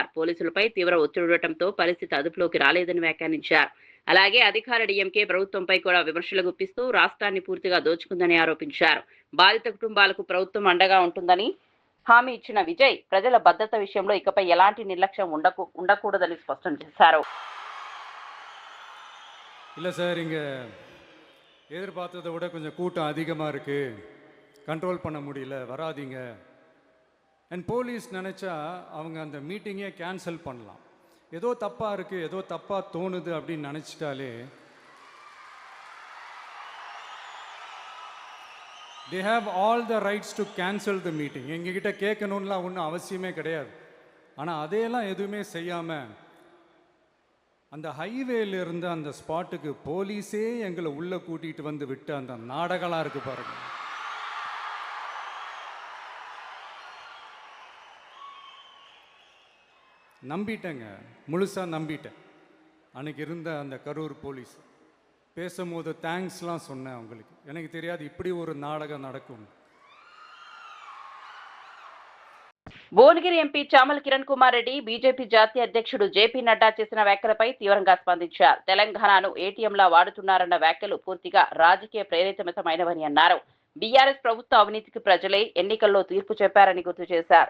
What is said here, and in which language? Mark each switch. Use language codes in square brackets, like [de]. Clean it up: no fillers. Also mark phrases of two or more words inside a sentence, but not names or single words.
[te] పోలీసులపై తీవ్ర ఒత్తిడి ఉండటంతో పరిస్థితి అదుపులోకి రాలేదని వ్యాఖ్యానించారు. అలాగే అధికార డీఎంకే ప్రభుత్వంపై కూడా విమర్శలు గుప్పిస్తూ రాష్ట్రాన్ని పూర్తిగా దోచుకుందని ఆరోపించారు. బాధిత కుటుంబాలకు ప్రభుత్వం అండగా ఉంటుందని హామీ ఇచ్చిన విజయ్ ప్రజల భద్రత విషయంలో ఇకపై ఎలాంటి నిర్లక్ష్యం ఉండకూడదని స్పష్టం చేశారు. [ta] இல்லை சார், இங்கே எதிர்பார்த்ததை விட கொஞ்சம் கூட்டம் அதிகமாக இருக்குது, கண்ட்ரோல் பண்ண முடியல, வராதிங்க. [en] and police [ta] நினச்சா அவங்க அந்த [en] meeting cancel [ta] பண்ணலாம். ஏதோ தப்பாக இருக்குது, ஏதோ தப்பாக தோணுது அப்படின்னு நினச்சிட்டாலே [en] they have all the rights to cancel the meeting. [ta] எங்ககிட்ட கேட்கணும்லாம் ஒன்றும் அவசியமே கிடையாது. ஆனால் அதையெல்லாம் எதுவுமே செய்யாமல் அந்த ஹைவேல இருந்து அந்த ஸ்பாட்டுக்கு போலீஸே எங்களை உள்ளே கூட்டிகிட்டு வந்து விட்டு அந்த நாடகம்லாம் இருக்குது பாருங்க. நம்பிட்டேங்க, முழுசாக நம்பிட்டேன். அன்னைக்கு இருந்த அந்த கரூர் போலீஸ் பேசும்போது தேங்க்ஸ்லாம் சொன்னேன் அவங்களுக்கு. எனக்கு தெரியாது இப்படி ஒரு நாடகம் நடக்கும். [te] భువనగిరి ఎంపీ చామల కిరణ్ కుమార్ రెడ్డి బీజేపీ జాతీయ అధ్యక్షుడు జేపీ నడ్డా చేసిన వ్యాఖ్యలపై తీవ్రంగా స్పందించారు. తెలంగాణను ఏటీఎంలా వాడుతున్నారన్న వ్యాఖ్యలు పూర్తిగా రాజకీయ ప్రేరితమైనవని అన్నారు. బీఆర్ఎస్ ప్రభుత్వ అవినీతికి ప్రజలే ఎన్నికల్లో తీర్పు చెప్పారని గుర్తు చేశారు.